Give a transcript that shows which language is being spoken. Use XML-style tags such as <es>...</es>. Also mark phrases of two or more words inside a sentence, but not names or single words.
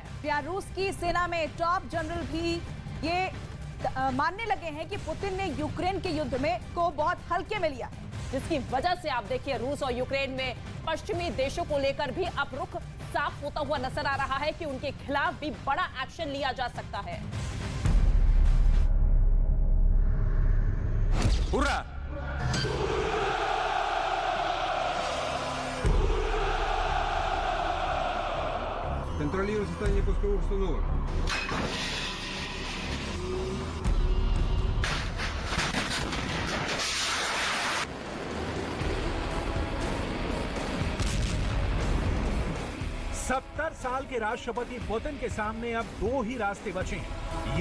<hi>या रूस की सेना में टॉप जनरल भी ये मानने लगे हैं कि पुतिन ने यूक्रेन के युद्ध में को बहुत हल्के में लिया, जिसकी वजह से आप देखिए रूस और यूक्रेन में पश्चिमी देशों को लेकर भी अब रुख साफ होता हुआ नजर आ रहा है कि उनके खिलाफ भी बड़ा एक्शन लिया जा सकता है।</hi> <ru>Ура! Контролирую состояние пусковых установок.</ru> <hi>सत्तर साल के राष्ट्रपति पुतिन के सामने अब दो ही रास्ते बचे हैं।</hi>